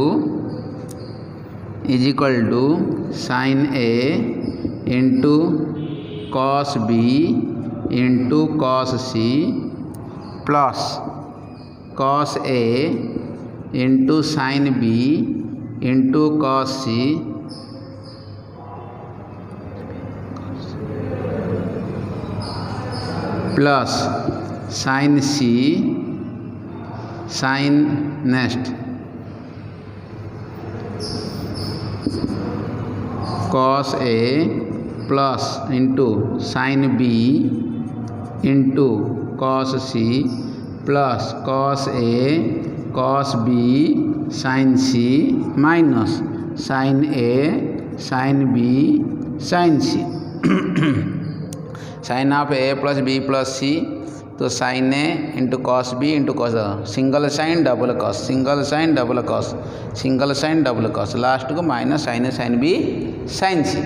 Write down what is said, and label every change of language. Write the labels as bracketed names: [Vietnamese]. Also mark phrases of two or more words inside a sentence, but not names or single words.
[English] to sin A into cos B into cos C plus cos A into sin B into cos C plus sin C sin next cos A plus into sin B into cos C plus cos A cos B sin C minus sin A sin B sin C. Sin of A plus B plus C, तो sin A into cos B into cos single sine double cos, single sine double cos, single sine double cos, लास्ट को माइनस sin A sin B sin C.